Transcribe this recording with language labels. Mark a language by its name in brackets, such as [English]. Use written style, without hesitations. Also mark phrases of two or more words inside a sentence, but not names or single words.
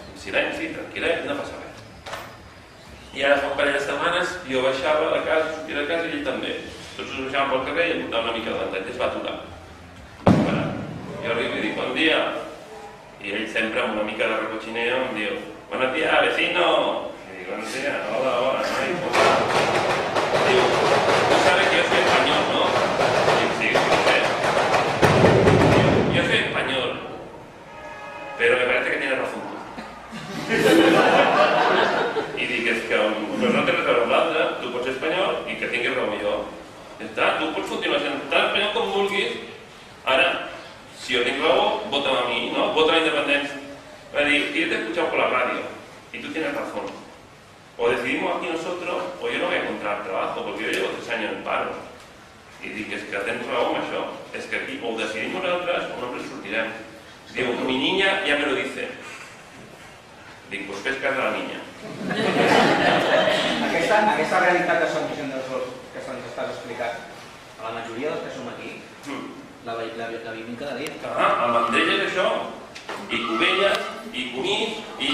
[Catalan] En silenci, tranquil·let, no passa res. I ara fa un parell de setmanes jo baixava de casa, sortia de casa i ell també. Tots ens baixàvem pel carrer i em portava una mica de ventall, es va aturar. Jo arribo i dic, bon dia. I ell sempre amb una mica de recochineo em diu, [Spanish] buenos días, vecino. [Catalan] I dic, [Spanish] buenos días, hola, hola, no? Diu, tú sabes que yo soy español, ¿no? Y dic, sí, sí, sí. Yo soy español, pero me parece que tienes razón tú. [Catalan] I dic, és que pues no té res a veure amb l'altre, tu pots ser espanyol i que tinguis raó jo. Ja està, tu pots continuar sent tan espanyol com vulguis. [Spanish] Ara, si yo tengo raó, vótame a mí, ¿no? Vota la independencia. Va a decir, yo te he escuchado por la radio y tú tienes razón. O decidimos aquí nosotros, o yo no voy a encontrar trabajo, porque yo llevo 3 años en paro. [Catalan] I dic, és que tens raó amb això. És que aquí o ho decidim nosaltres o no ens sortirem. Diu, [Spanish] mi niña ya me lo dice. [Catalan] Dic, pues fes cas de la niña. Aquesta realitat de Solució dels Sols que se'ns estàs explicant, a la majoria dels que som aquí, la vivim cada dia. El Vendrell és això. I Cubelles, i Conís, i...